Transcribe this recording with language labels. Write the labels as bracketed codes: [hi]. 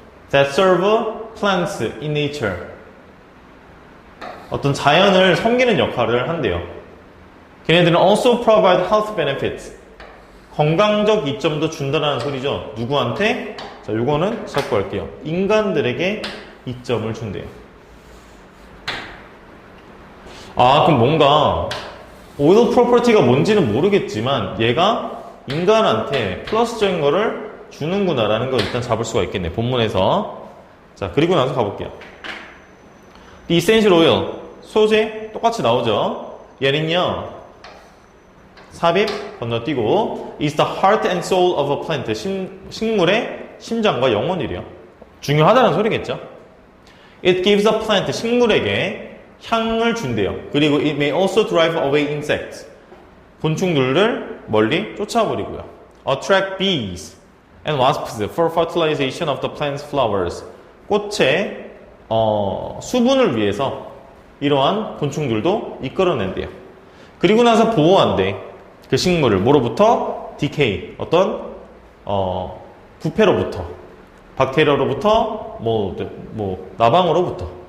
[en] That serve plants in nature. [ko] 어떤 자연을 섬기는 역할을 한대요. 걔네들은 [en] also provide health benefits. [ko] 건강적 이점도 준다는 소리죠. 누구한테? 자, 요거는 잡고 할게요. 인간들에게 이점을 준대요. 아, 그럼 뭔가 오일 프로퍼티가 뭔지는 모르겠지만 얘가 인간한테 플러스적인 거를 주는구나라는 걸 일단 잡을 수가 있겠네. 본문에서. 자, 그리고 나서 가볼게요. [en] The essential oil, [ko] 소재 똑같이 나오죠. 얘는요, 삽입 건너뛰고 [en] is the heart and soul of a plant. [ko] 식물의 심장과 영혼이래요. 중요하다는 소리겠죠. [en] It gives a plant, [ko] 식물에게 향을 준대요. 그리고 [en] it may also drive away insects. [ko] 곤충들을 멀리 쫓아버리고요. [en] Attract bees and wasps for fertilization of the plant's flowers. [ko] 꽃의 수분을 위해서 이러한 곤충들도 이끌어낸대요. 그리고 나서 보호한대. 그 식물을 뭐로부터? decay, 어떤 부패로부터, 박테리아로부터, 나방으로부터.